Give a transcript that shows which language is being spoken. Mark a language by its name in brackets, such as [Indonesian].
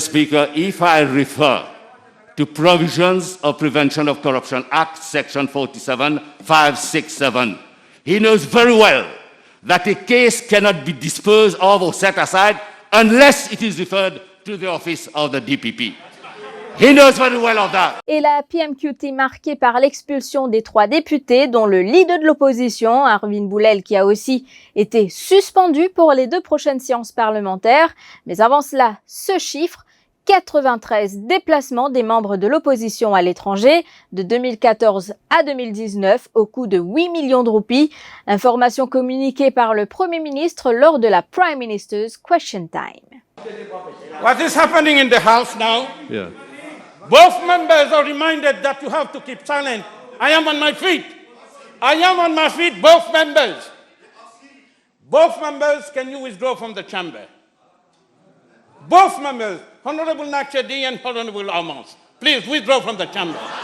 [English] Speaker, if I refer to provisions of Prevention of Corruption Act, Section 47, 567, he knows very well that a case cannot be disposed of or set aside unless it is referred to the office of the DPP. He knows very well of that. [French] Et la PMQT marquée par l'expulsion des 3 députés, dont le leader de l'opposition, Arvind Boulel, qui a aussi été suspendu pour les 2 prochaines séances parlementaires. Mais avant cela, ce chiffre, 93 déplacements des membres de l'opposition à l'étranger de 2014 à 2019 au coût de 8 millions de roupies. Information communiquée par le Premier ministre lors de la Prime Minister's Question Time. [English] What is happening in the House now? Yeah. Both members are reminded that you have to keep silent. I am on my feet. I am on my feet, both members. Both members, can you withdraw from the chamber? Both members, Honorable Nakshadi and Honorable Amos, please withdraw from the chamber.